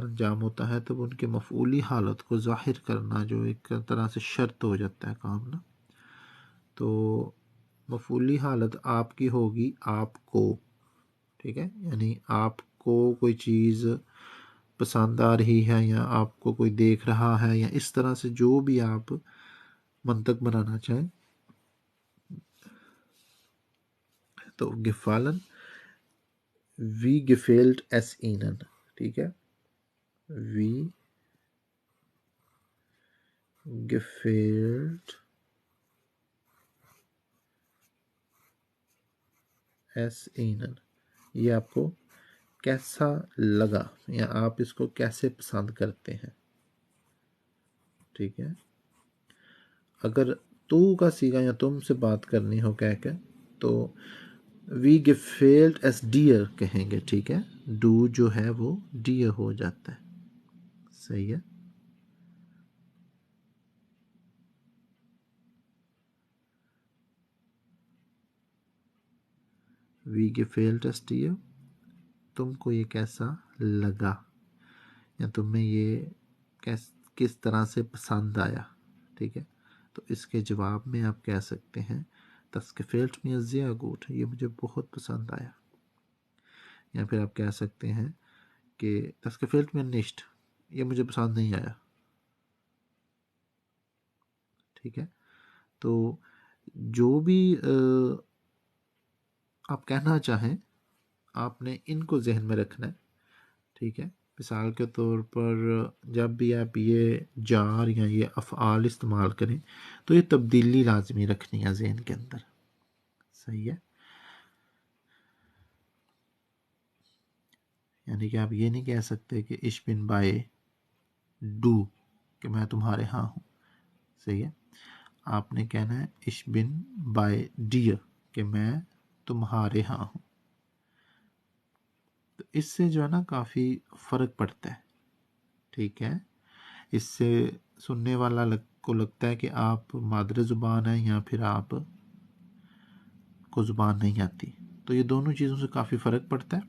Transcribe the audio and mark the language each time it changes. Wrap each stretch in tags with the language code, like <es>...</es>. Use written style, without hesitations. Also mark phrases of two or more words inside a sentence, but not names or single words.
<ur>انجام ہوتا ہے تو ان کے مفعولی حالت کو ظاہر کرنا جو ایک طرح سے شرط ہو جاتا ہے کام نا، تو مفعولی حالت آپ کی ہوگی آپ کو، ٹھیک ہے، یعنی آپ کو کوئی چیز پسند آ رہی ہے یا آپ کو کوئی دیکھ رہا ہے یا اس طرح سے جو بھی آپ منطق بنانا چاہیں،</ur> <de>تو gefallen wie gefällt es ihnen،</de> <ur>ٹھیک ہے،</ur> <de>وی gefällt es ihnen،</de> <ur>یہ آپ کو کیسا لگا یا آپ اس کو کیسے پسند کرتے ہیں، ٹھیک ہے۔ اگر تو کا صیغہ یا تم سے بات کرنی ہو کہہ کے تو</ur> <de>وی gefällt es dir</de> <ur>کہیں گے، ٹھیک ہے، ڈو جو ہے وہ ڈیئر ہو جاتا ہے، صحیح ہے۔</ur> <de>وی gefällt es dir،</de> <ur>تم کو یہ کیسا لگا یا تمہیں یہ کس طرح سے پسند آیا، ٹھیک ہے، تو اس کے جواب میں آپ کہہ سکتے ہیں</ur> <de>das gefällt mir sehr gut،</de> <ur>یہ مجھے بہت پسند آیا، یا پھر آپ کہہ سکتے ہیں کہ</ur> <de>das gefällt mir nicht،</de> <ur>یہ مجھے پسند نہیں آیا، ٹھیک ہے۔ تو جو بھی آپ کہنا چاہیں آپ نے ان کو ذہن میں رکھنا ہے، ٹھیک ہے؟ مثال کے طور پر جب بھی آپ یہ جار یا یہ افعال استعمال کریں تو یہ تبدیلی لازمی رکھنی ہے ذہن کے اندر، صحیح ہے؟ یعنی کہ آپ یہ نہیں کہہ سکتے کہ</ur> <de>ich bin bei du</de> <ur>کہ میں تمہارے ہاں ہوں، صحیح ہے؟ آپ نے کہنا ہے</ur> <de>ich bin bei dir</de> <ur>کہ میں تمہارے ہاں ہوں۔ تو اس سے جو ہے نا کافی فرق پڑتا ہے، ٹھیک ہے؟ اس سے سننے والا کو لگتا ہے کہ آپ مادر زبان ہیں یا پھر آپ کو زبان نہیں آتی، تو یہ دونوں چیزوں سے کافی فرق پڑتا ہے۔</ur>